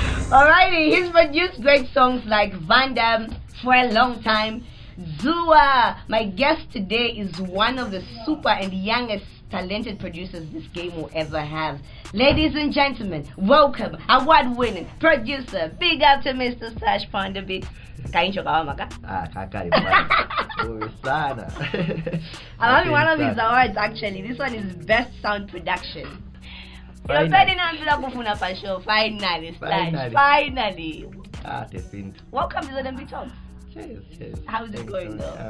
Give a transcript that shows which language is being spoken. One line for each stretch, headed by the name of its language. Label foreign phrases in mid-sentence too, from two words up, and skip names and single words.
English: Alrighty, he's produced great songs like Van Damme, For a Long Time, Zua. My guest today is one of the super and youngest talented producers this game will ever have. Ladies and gentlemen, welcome award-winning producer. Big up to Mr. Stash Ponderbeat. Kaincho kawamaka. Kakari. I'm having one of his awards actually. This one is Best Sound Production. You're turning on to the Bufuna Pa show. Finally, Stash. Finally. Welcome to ZMB Talks. Cheers. How's it going though?